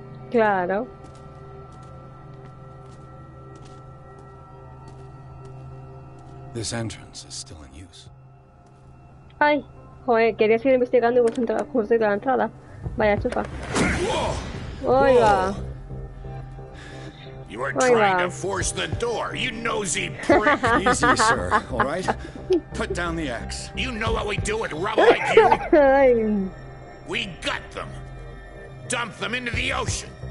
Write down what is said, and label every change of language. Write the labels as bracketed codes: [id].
[es] Claro. [en] This entrance is still in use. [es] Ay, joder, quería seguir investigando y justo de la entrada. Vaya chufa. Oiga. [en] You were trying to force the door, you nosy prick. Easy, sir, all right? Put down the axe. You know what we do with rubble like you? We gut them. Dump them into the ocean.